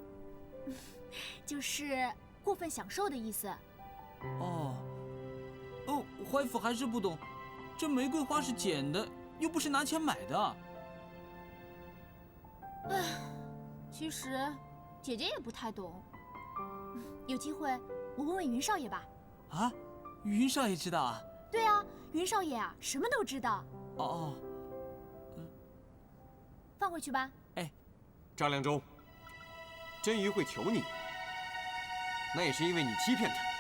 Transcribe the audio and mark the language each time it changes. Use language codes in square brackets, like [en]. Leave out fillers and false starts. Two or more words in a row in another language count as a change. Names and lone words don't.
[zh] 就是过分享受的意思。哦，怀甫还是不懂，这玫瑰花是捡的，又不是拿钱买的。唉，其實姐姐也不太懂。有機會我問問雲少爺吧。啊，雲少爺知道啊？對啊，雲少爺啊，什麼都知道。哦，放回去吧。哎，張良洲，真魚會求你，那也是因為你欺騙他。